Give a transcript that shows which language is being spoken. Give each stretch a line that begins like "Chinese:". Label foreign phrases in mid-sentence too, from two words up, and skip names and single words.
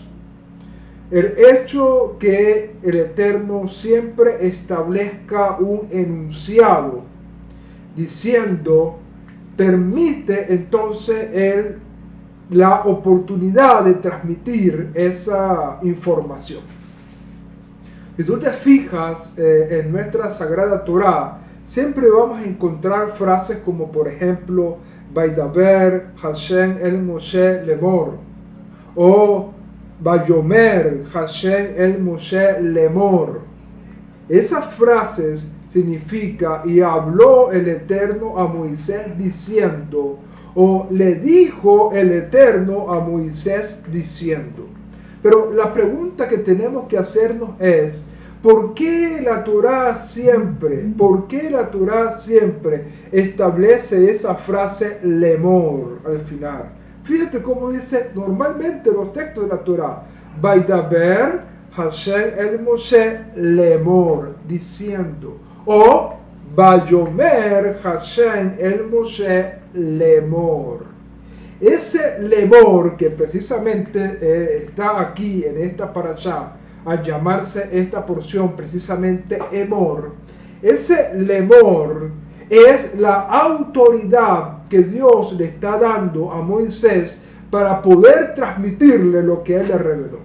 Spanish: El hecho que el Eterno siempre establezca un enunciado diciendo, permite entonces él la oportunidad de transmitir esa información. Si tú te fijas en nuestra Sagrada Torá, siempre vamos a encontrar frases como, por ejemplo,
Hebrew: וידבר השם אל משה לאמר, o ויאמר השם אל משה לאמר.
Spanish: Esas frases significa, y habló el Eterno a Moisés diciendo, o le dijo el Eterno a Moisés diciendo. Pero la pregunta que tenemos que hacernos es, ¿por qué la Torá siempre establece esa frase lemor al final? Fíjate cómo dice normalmente los textos de la Torá.
Hebrew: וידבר השם אל משה לאמר,
Spanish: diciendo.
Hebrew: O ויאמר השם אל משה לאמר.
Spanish: Ese lemor que precisamente está aquí en esta parashá, al llamarse esta porción precisamente Emor, ese lemor es la autoridad que Dios le está dando a Moisés para poder transmitirle lo que él le reveló.